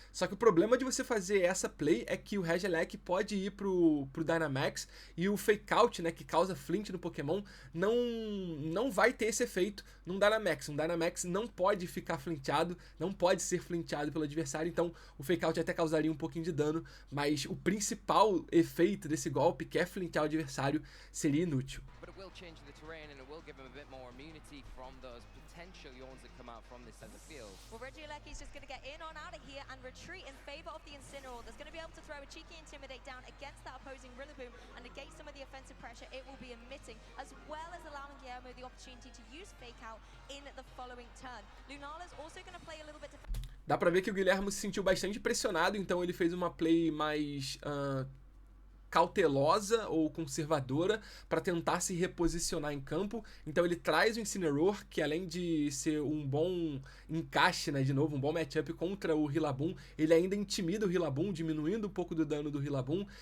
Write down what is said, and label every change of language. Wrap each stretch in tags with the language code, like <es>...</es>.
<pt>Só que o problema de você fazer essa play é que o Regieleki pode ir pro Dynamax e o Fake Out, né, que causa flint no Pokémon, não vai ter esse efeito num Dynamax. Um Dynamax não pode ficar flinteado, não pode ser flinteado pelo adversário, então o Fake Out até causaria um pouquinho de dano, mas o principal efeito desse golpe, que é flintear o adversário, seria inútil.</pt> <en>Will change the terrain and it will give him a bit more immunity from those potential yawns that come out from this side of the field. Well, Regieleki's just going to get in on out of here and retreat in favor of the Incineroar. That's going to be able to throw a cheeky Intimidate down against that opposing Rillaboom and negate some of the offensive pressure it will be emitting, as well as allowing Guillermo the opportunity to use Fake Out in the following turn. Lunala's also going to play a little bit...</en> <pt>Dá pra ver que o Guilherme se sentiu bastante pressionado, então ele fez uma play mais... cautelosa ou conservadora para tentar se reposicionar em campo. Então ele traz o Incineroar, que além de ser um bom encaixe, né, de novo, um bom matchup contra o Rillaboom, ele ainda intimida o Rillaboom, diminuindo um pouco do dano do Rillaboom.</pt>